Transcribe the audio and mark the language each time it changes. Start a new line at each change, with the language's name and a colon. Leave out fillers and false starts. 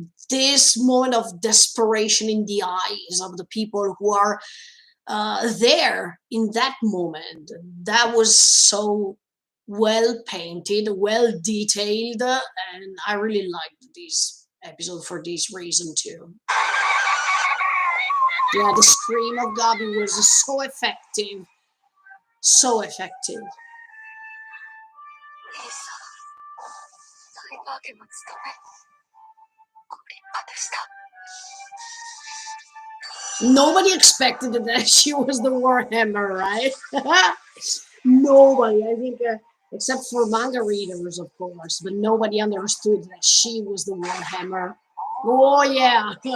English: This moment of desperation in the eyes of the people who are there in that moment, that was so well painted, well detailed, and I really liked this episode for this reason too. Yeah, the scream of Gabi was so effective, so effective.
Japanese: サイバー家の務めご立派でした
English: Nobody expected that she was the Warhammer, right? Nobody, I think, except for manga readers, of course, but nobody understood that she was the Warhammer. Oh, yeah.